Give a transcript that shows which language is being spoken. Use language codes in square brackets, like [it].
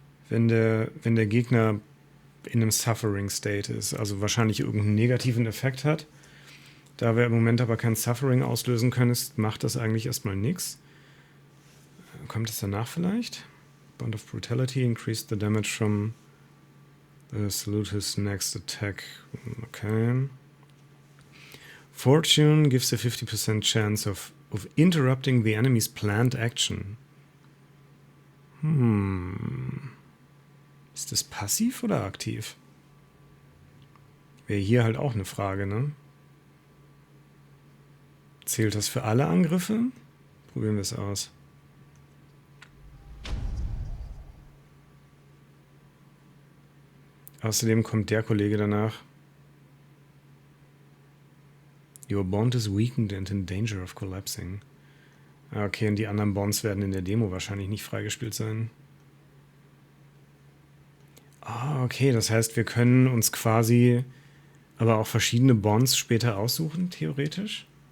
[de] Wenn der Gegner in einem Suffering-State ist, also wahrscheinlich irgendeinen negativen Effekt hat. Da wir im Moment aber kein Suffering auslösen können, macht das eigentlich erstmal nichts. Kommt es danach vielleicht? [en] Bond of Brutality increased the damage from the salute his next attack. Okay. Fortune gives a 50% chance of interrupting the enemy's planned action. [de] Ist das passiv oder aktiv? Wäre hier halt auch eine Frage, ne? Zählt das für alle Angriffe? Probieren wir es aus. Außerdem kommt der Kollege danach. [en] Your bond is weakened and in danger of collapsing. [de] Okay, und die anderen Bonds werden in der Demo wahrscheinlich nicht freigespielt sein. Ah, okay, das heißt, wir können uns quasi aber auch verschiedene Bonds später aussuchen, theoretisch.